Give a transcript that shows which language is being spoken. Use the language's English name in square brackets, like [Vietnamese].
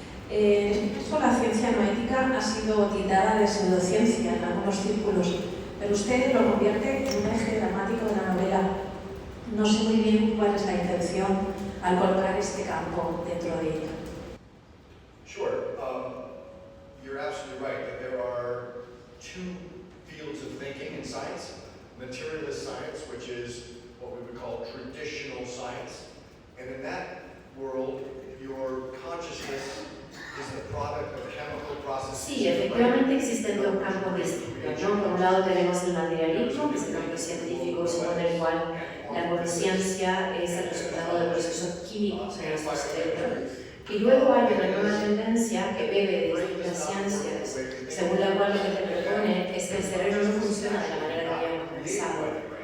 [Spanish] En este caso, la ciencia noética ha sido tildada de pseudociencia en algunos círculos, pero usted lo convierte en un eje dramático de la novela. No sé muy bien cuál es la intención al colocar este campo dentro de ella. [English] Sure. You're absolutely right that there are two fields of thinking in science. Materialist science, which is what we would call traditional science. And in that world, your consciousness is the product of chemical processes. [Spanish] Sí, efectivamente existen dos campos distintos, ¿no? Por un lado tenemos el materialismo, que es el campo científico según el cual la conciencia es el resultado de procesos químicos en nuestro cerebro. Y luego hay una nueva tendencia que bebe de distintas ciencias, según la cual lo que te propone es que el cerebro no funciona de la manera que habíamos pensado.